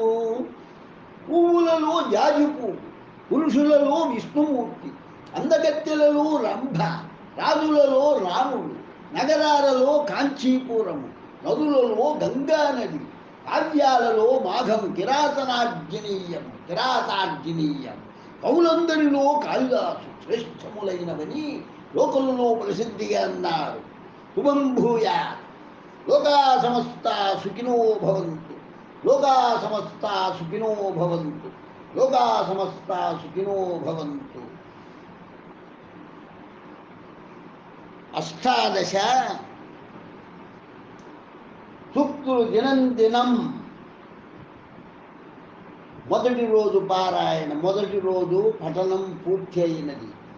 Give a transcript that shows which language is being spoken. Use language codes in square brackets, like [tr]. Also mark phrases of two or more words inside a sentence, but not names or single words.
[te] పువ్వులలో జాజి పువ్వు, పురుషులలో విష్ణుమూర్తి, అందగత్తెలలో రంభ, రాజులలో రాముడు, నగరాలలో కాంచీపురము, నదులలో గంగా నది, కావ్యాలలో మాఘం కిరాతార్జనీయం. కవులందరిలో కాళిదాసు శ్రేష్టములైనవని లోకములో ప్రసిద్ధిగా అన్నారు. [sa] శుభం భూయాత్. లోకా సమస్తా సుఖినో భవంతు. లోకా సమస్తా సుఖినో భవంతు. లోకా సమస్తా సుఖినో భవంతు. [te] 18 సూక్తులు దినం మొదటి రోజు పారాయణ, మొదటి రోజు పఠనం పూర్తి అయినది.